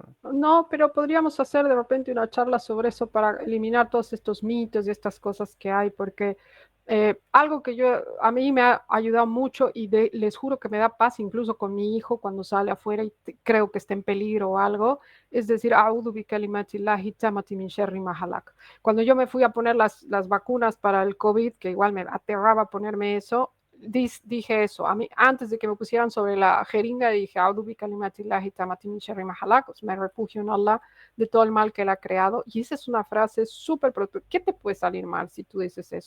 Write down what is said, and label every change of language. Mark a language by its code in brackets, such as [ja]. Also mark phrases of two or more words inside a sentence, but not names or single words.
[es] No, pero podríamos hacer de repente una charla sobre eso para eliminar todos estos mitos y estas cosas que hay, porque algo que a mí me ha ayudado mucho y les juro que me da paz incluso con mi hijo cuando sale afuera y creo que está en peligro o algo, es decir, [ar] أعوذ بكلمات الله التامات من شر ما خلق. [es] Cuando yo me fui a poner las vacunas para el COVID, que igual me aterraba ponerme eso, dije eso. A mí, antes de que me pusieran sobre la jeringa, dije, me refugio en Allah de todo el mal que él ha creado. Y esa es una frase súper protectora. ¿Qué te puede salir mal si tú dices eso?